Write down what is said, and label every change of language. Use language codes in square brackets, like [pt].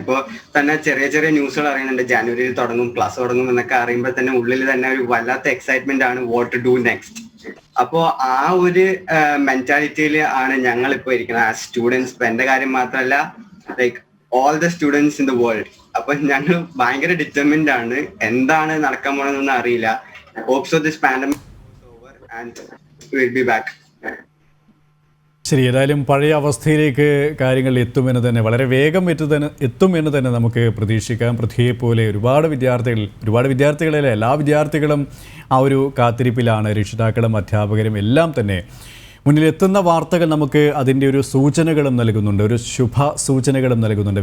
[ml] ഇപ്പോൾ തന്നെ ചെറിയ ചെറിയ ന്യൂസുകൾ അറിയുന്നുണ്ട്, ജനുവരിയിൽ ക്ലാസ് തുടങ്ങും എന്നൊക്കെ അറിയുമ്പോൾ തന്നെ ഉള്ളിൽ തന്നെ ഒരു വല്ലാത്ത എക്സൈറ്റ്മെന്റ് ആണ്, [en] What to do next. [ml] അപ്പോ ആ ഒരു മെന്റാലിറ്റിയിൽ ആണ് ഞങ്ങൾ ഇപ്പോൾ ഇരിക്കുന്നത് ആസ് സ്റ്റുഡൻസ്. ഇപ്പൊ എന്റെ കാര്യം മാത്രമല്ല, [en] Like all the students in the world. [ml] അപ്പൊ ഞങ്ങൾ ഭയങ്കര ഡിറ്റർമിൻഡ് ആണ്. എന്താണ് നടക്കാൻ പോണെന്നൊന്നും അറിയില്ല. [en] Hope so this pandemic is over and we'll be back. [ml] ശരി, ഏതായാലും പഴയ അവസ്ഥയിലേക്ക് കാര്യങ്ങൾ എത്തുമെന്ന് തന്നെ, വളരെ വേഗം എത്തുമെന്ന് തന്നെ നമുക്ക് പ്രതീക്ഷിക്കാം. പൃഥ്വിയെ പോലെ ഒരുപാട് വിദ്യാർത്ഥികളല്ല, എല്ലാ വിദ്യാർത്ഥികളും ആ ഒരു കാത്തിരിപ്പിലാണ്. രക്ഷിതാക്കളും അധ്യാപകരും എല്ലാം തന്നെ മുന്നിലെത്തുന്ന വാർത്തകൾ നമുക്ക് അതിൻ്റെ ഒരു സൂചനകളും നൽകുന്നുണ്ട്, ഒരു ശുഭ സൂചനകളും നൽകുന്നുണ്ട്.